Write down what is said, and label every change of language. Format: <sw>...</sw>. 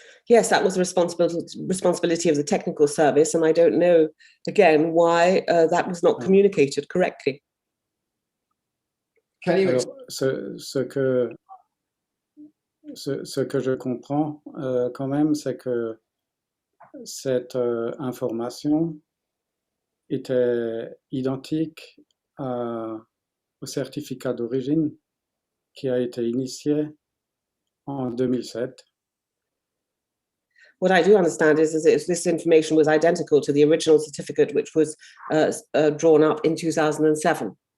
<en>Yes, that was the responsibility of the technical service, and I don't know again why that was not communicated correctly.</en> <fr>Alors, ce que je comprends quand même, c'est que cette information était identique au certificat d'origine qui a été initié en 2007.</fr> <en>What I do understand is that this information was identical to the original certificate, which was drawn up in 2007.</en>